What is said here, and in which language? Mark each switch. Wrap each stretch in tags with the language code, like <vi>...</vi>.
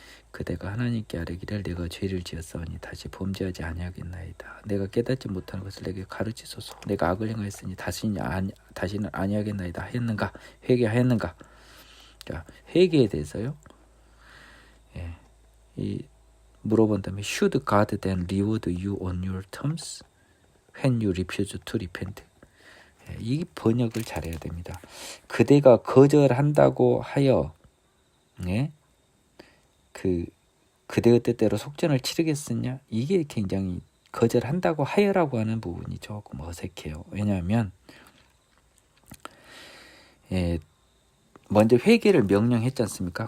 <ko>그대가 하나님께 아뢰기를 내가 죄를 지었사오니 다시 범죄하지 아니하겠나이다. 내가 깨닫지 못하는 것을 내게 가르치소서. 내가 악을 행하였으니 다시는 아니하겠나이다 했는가? 회개하였는가? 그러니까 회개에 대해서요. 물어본다면</ko> <en>Should God then reward you on your terms when you refuse to repent?</en> <ko>이 번역을 잘해야 됩니다. 그대가 거절한다고 하여 그대의 뜻대로 속전을 치르겠느냐? 이게 굉장히 거절한다고 하여라고 하는 부분이 조금 어색해요. 왜냐하면 먼저 회개를 명령했지 않습니까?</ko>